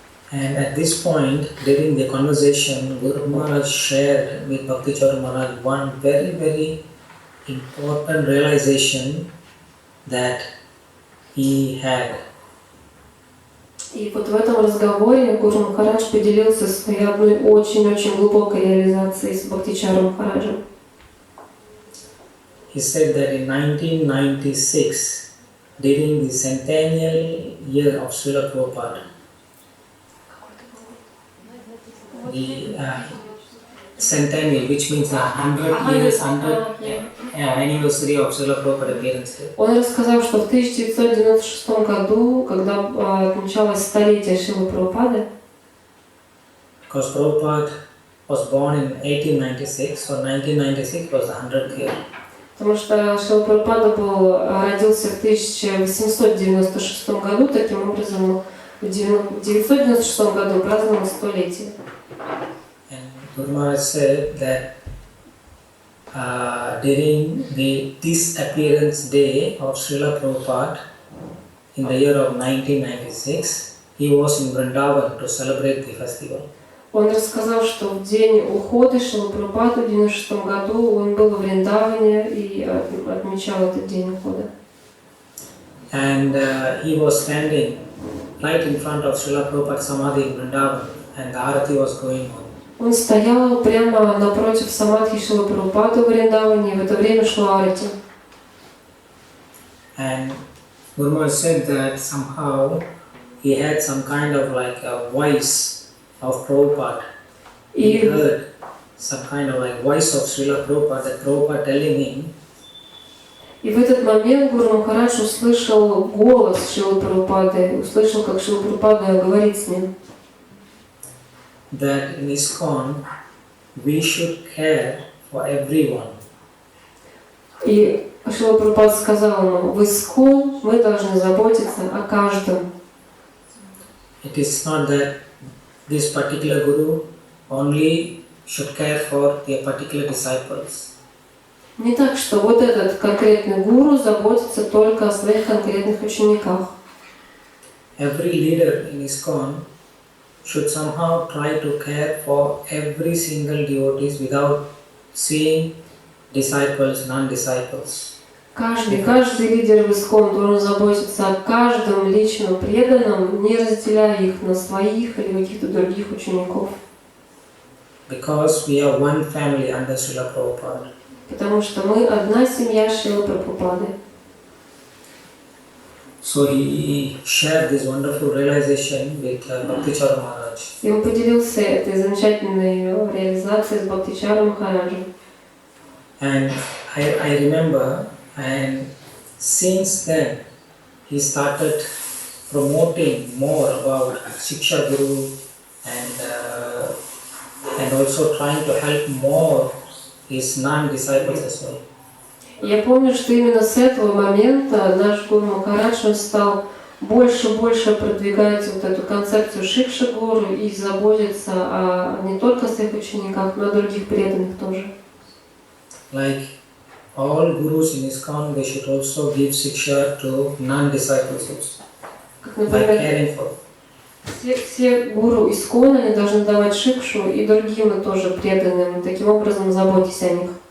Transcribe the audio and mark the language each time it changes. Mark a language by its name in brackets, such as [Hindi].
[English] And at this point, during the conversation, Guru Maharaj shared with Bhakti Charu Maharaj one very, very important realization that he had. [Russian] И вот в этом разговоре Гуру Махарадж поделился своей одной очень-очень глубокой реализацией с Бхакти Чару Махараджем. [English] He said that in 1996, during the centennial year of Srila Prabhupada, the centennial, which means 100 years, anniversary of Srila Prabhupada appearance. [Russian] Он рассказал, что в 1996 году, когда отмечалось столетие Шрилы Прабхупады, [English] because Prabhupada was born in 1896, so 1996 was the 100th year. [Russian] потому что Шрила Прабхупада родился в 1896 году, таким образом в 1996 году праздновал столетие. [English] And Guru Maharaj said that during the disappearance day of Srila Prabhupada in the year of 1996, he was in Vrindavan to celebrate the festival. [Russian] Он рассказал, что в день ухода Шрилы Прабхупады в 1996 году он был в Вриндаване и отмечал этот день ухода. [English] And he was standing right in front of Srila Prabhupada Samadhi in Vrindavan, and the Arati was going on. [Russian] Он стоял прямо напротив самадхи Шрилы Прабхупады в Вриндаване, и в это время шла арати. [English] And Guru Maharaj said that somehow he had some kind of like a voice of Prabhupada. He heard some kind of like voice of Srila Prabhupada, that Prabhupada telling him. [Russian] И в этот момент Гуру Махарадж услышал голос Шрилы Прабхупады, услышал, как Шрила Прабхупада говорит с ним. [English] That in ISKCON we should care for everyone. [Russian] И Шрила Прабхупада сказал ему: в ИСККОН мы должны заботиться о каждом. [English] It is not that this particular guru only should care for their particular disciples. [Russian] Не так, что вот этот конкретный гуру заботится только о своих конкретных учениках. [English] Every leader in ISKCON should somehow try to care for every single devotees without seeing disciples, non-disciples. [Russian] Каждый лидер в ИСККОН должен заботиться о каждом личном преданном, не разделяя их на своих или каких-то других учеников. [English] Because we are one family under Srila Prabhupada. [Russian] Потому что мы одна семья Шрилы Прабхупады. [English] So he shared this wonderful realization with Bhakti Charu Maharaj. [Russian] И он поделился этой замечательной реализацией с Бхакти Чару Махараджем. [English] And I remember, and since then he started promoting more about Shiksha Guru and and also trying to help more his non-disciples as well. [Russian] Я помню, что именно с этого момента наш Гуру Махарадж, он стал больше и больше продвигать вот эту концепцию Шикша-гуру и заботиться не только о своих учениках, но и о других преданных тоже. [English] Like all gurus in ISKCON, they should also give shiksha to non-disciples also, [Russian] Как, [English] by [Russian] например, [English] caring for. [Russian] все гуру ИСККОН, они должны давать шикшу и другим и тоже преданным, таким образом заботьтесь о них.